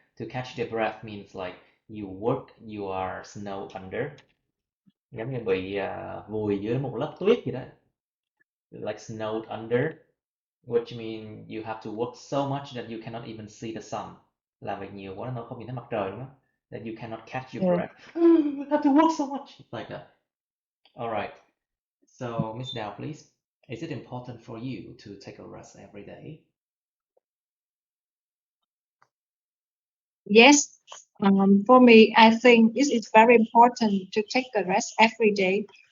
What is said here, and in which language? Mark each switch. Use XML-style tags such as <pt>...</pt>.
<en>To catch their breath means like you work, you are snow under.</en> <vi>Giống như bị vùi dưới một lớp tuyết gì đó.</vi> <en>Like snowed under. Which means you have to work so much that you cannot even see the sun.</en> <vi>Làm việc nhiều quá nó không nhìn thấy mặt trời luôn á.</vi> <en>That you cannot catch your breath. I have to work so much. Like that. All right. So, Miss Dow, please. Is it important for you to take a rest every day? Yes, for me, I think it is very important to take a rest every day.</en>